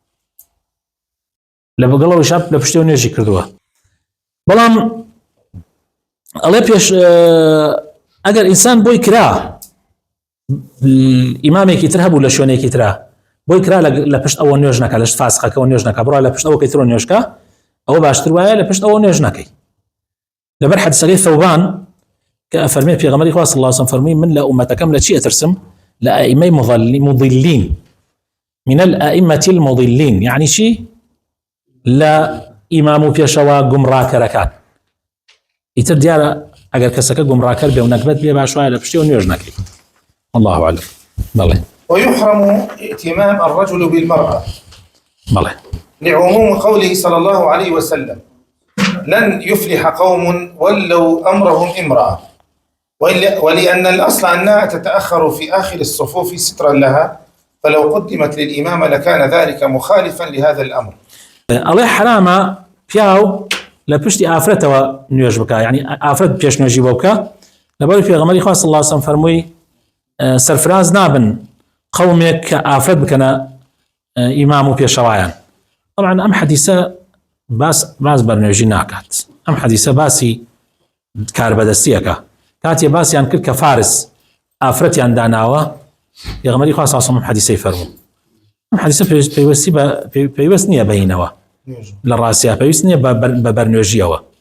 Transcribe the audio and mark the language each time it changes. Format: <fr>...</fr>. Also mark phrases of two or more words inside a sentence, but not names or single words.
<ckb>لە بەگەڵەوەی شاب لە پشتەوە نوێژی کردووە بەڵام ئەڵێ پێش ئەگەر ئینسان بۆی کرا ئیمامێکی تر هەبوو لە شوێنێکی ترا بۆی کرا لە پشت ئەوە نوێژ نەکە لە فاسقەکەەوە نوێژ نەکە بڕوا لە پشت ئەوە کەیترۆ نوێژکە ئەوە باشتر وایە لە پشت ئەوە نوێژ نەکەی لەبەر حەدیثەکەی ثەوبان کە ئەفەرمێ پێغەمبەری خوا</ckb> <ar>صلی الله علیه وسلم</ar> <ckb>فەرمی من لە ئومەتەکەم لە چی ئەترسم لە</ckb> <ar>ئائیمەی مضلین من الأئمة المضلين يعني شي لا إمام</ar> <ckb>پێشەوە گومڕاکەرەکان ئیتر دیارە ئەگەر کەسەکە گومڕاکەر بێ و نەکبەت بێ باش وایە لە پشتیەوە نوێژ نەکەی</ckb> <ar>الله أعلم</ar> <ckb>بەڵێ</ckb> <ar>ويحرم ائتمام الرجل بالمرأة</ar> <ckb>بەڵێ</ckb> <ar>لعموم قوله صلى الله عليه وسلم لن يفلح قوم ولوا أمرهم امرأة ولأن الأصل أنها تتأخر في آخر الصفوف سترا لها فلو قدمت للإمامة لكان ذلك مخالفا لهذا الأمر.</ar> <ckb>الله حرامة پیاو لپشتی ئافرەتەوە نوێژ بکە یعنی ئافرەت پێش نوێژی بۆ بکە لەبەر پێغەمبەری خوا</ckb> <ar>صلی الله علیه وسلم</ar> <ckb>فەرمووی سەرفراز نابن قەومێک کە ئافرەت بکەنە ئیمام و پێشەوایان طبعا ئەم حەدیثە باس بەرنوێژی ناکات ئەم حەدیثە باسی کاربەدەستیەکە کاتێ باسییان کرد کە فارس ئافرەتیان داناوە پێغەمبەری خوا</ckb> <ar>صلی الله علیه وسلم</ar> <ckb>حەدیثەی فەرموو ئەم حەدیثە پێویست نییە بەینەوە لە ڕاستیە پێویست نییە بە بەرنوێژیەوە</ckb>